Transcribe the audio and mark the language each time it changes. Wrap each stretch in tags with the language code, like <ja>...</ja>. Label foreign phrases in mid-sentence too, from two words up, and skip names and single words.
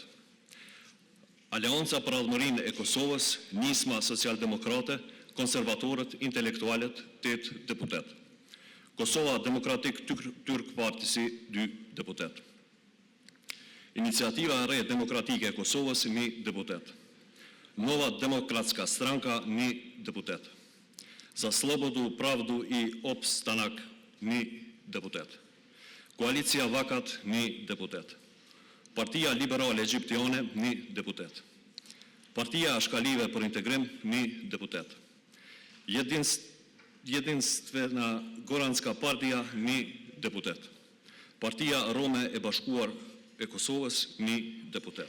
<sq>Aleanca për Avëmërinë e Kosovës, Nisma Socialdemokrate, Konservatorët, Intelektualet 8 deputet. Kosova Demokratik Turk Partisi 2 deputet. Iniciativa e re Demokratike e Kosovës 1 deputet. Nova Demokratska Stranka 1 deputet. Za Slobodu, Pravdu i Opstanak 1 deputet. Koalicija Vakat 1 deputet. Partia Liberale Egjiptiane 1 deputet. Partia Ashkalive për Integrim 1 deputet. Jedinstvena Goranska Partija 1 deputet. Partia Rome e Bashkuar e Kosovës 1 deputet.</sq>